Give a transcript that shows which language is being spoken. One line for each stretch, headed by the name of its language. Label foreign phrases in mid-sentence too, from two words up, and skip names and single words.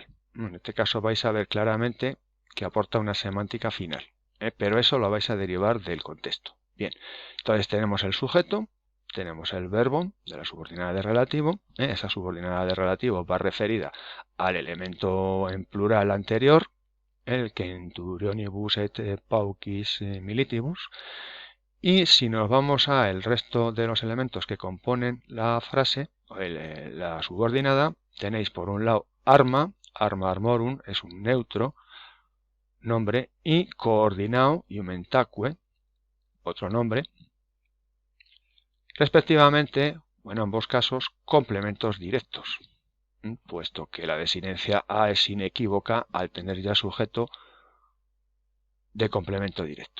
Spanish: En este caso vais a ver claramente que aporta una semántica final, pero eso lo vais a derivar del contexto. Bien, entonces tenemos el sujeto, tenemos el verbo de la subordinada de relativo. Esa subordinada de relativo va referida al elemento en plural anterior, el
Latin: centurionibus et paucis militibus.
Spanish: Y si nos vamos al resto de los elementos que componen la frase, la subordinada, tenéis por un lado arma,
Latin: arma armorum
Spanish: es un neutro, nombre, y coordinao iumentaque, otro nombre, respectivamente, o en ambos casos, complementos directos, puesto que la desinencia a es inequívoca al tener ya sujeto de complemento directo.